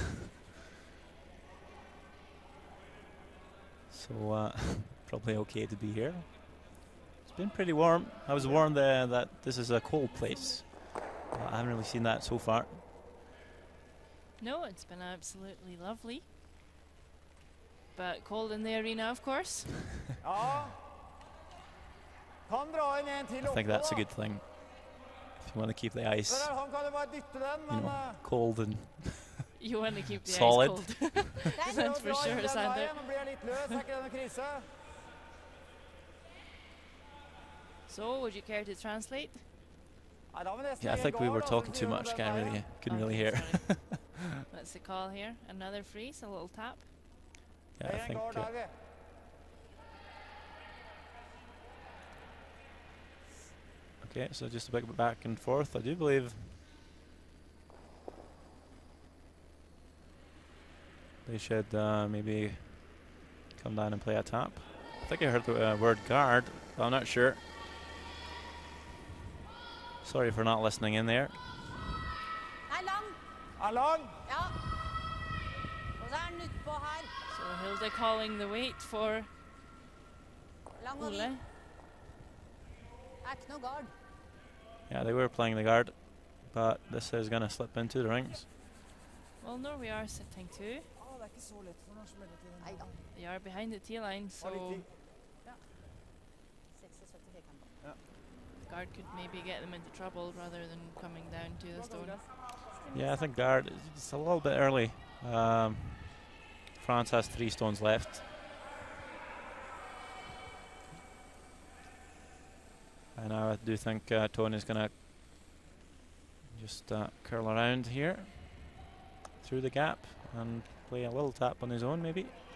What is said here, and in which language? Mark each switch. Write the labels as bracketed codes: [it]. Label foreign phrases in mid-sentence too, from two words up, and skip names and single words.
[en] So probably okay to be here. It's been pretty warm. I was warned that this is a cold place. I haven't really seen that so far. No, it's been absolutely lovely. But cold in the arena, of course. [no] Ja. Kan dra inn en til [en] I think [no] oppe, [en] that's a [no] da. [en] good thing. If you want to keep the ice, [no] For han kan jo bare dytte den, [en] you [no] men [en] know, cold and You want to keep the Solid. ice cold. [no] prøv [en] That's [no] å [en] for [no] dra inn [en] sure, [no] den Sander. veien, nå blir jeg litt løs, er ikke det noe krise? [en] So, would you care to translate? [no] Nei, da må nesten [en] yeah, I [no] ligge [en] think we [no] guard, [en] were [no] da, [en] talking [no] så [en] too [no] sier [en] much. [no] han den veien. [en] Couldn't really Okay, hear. sorry. That's the call here. Another freeze, a little tap. Yeah, I [no] En [en] think. [no] guard der, vi. [en] Okay, so just a bit back and forth. I do believe they should maybe come down and play a tap. I think I heard the word guard, but I'm not sure. Sorry for not listening in there. [no] Nei, lang. Er lang? Ja. Og så er den utpå her. [en] So, Hilda calling the wait for [no] Lang og [en] Ole. [no] vid. Er ikke noe guard. [en] Yeah, they were playing the guard, but this is going to slip into the rings. Well, no, we are sitting too. [no] Å, det er ikke så lett for norsk mellomtid. Nei da. [en] They are behind the T-line, so [no] Har litt tid. 76 firkanter. [en] guard could maybe get them into trouble rather than coming down to the stone. Yeah, I think guard, it's a little bit early. France has 3 stones left. And I do think Tony's going to just curl around here through the gap and play a little tap on his own, maybe.